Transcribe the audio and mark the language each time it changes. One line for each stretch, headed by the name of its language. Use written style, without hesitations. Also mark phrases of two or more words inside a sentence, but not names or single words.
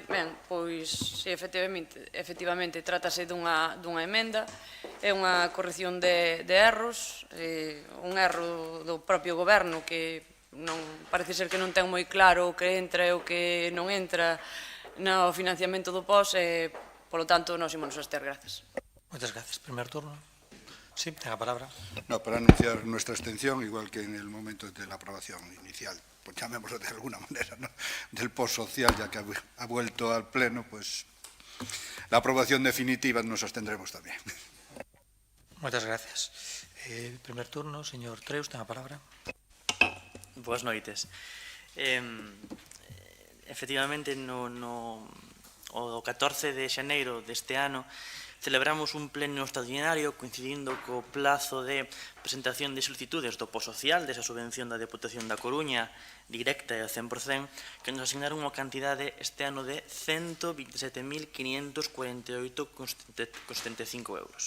Galician: Ben, pois, efectivamente, trátase dunha emenda, é unha corrección de erros, un erro do propio goberno que parece ser que non ten moi claro o que entra e o que non entra no financiamento do POS e, polo tanto, nos imos abster. Gracias. Moitas gracias. Primer turno. Sí, ten a palabra.
Spanish: No, para anunciar nuestra abstención, igual que en el momento de la aprobación inicial, pues llamémoslo de alguna manera, ¿no?, del POS social, ya que ha vuelto al Pleno, pues la aprobación definitiva nos abstendremos también.
Galician: Moitas gracias. Primer turno, señor Treus, ten a palabra. Boas noites. Efectivamente, o 14 de xaneiro deste ano celebramos un pleno extraordinario coincidindo co plazo de presentación de solicitudes do POS social, desa subvención da Deputación da Coruña, directa e ao 100%, que nos asignaron unha cantidade este ano de 127.548,75 euros.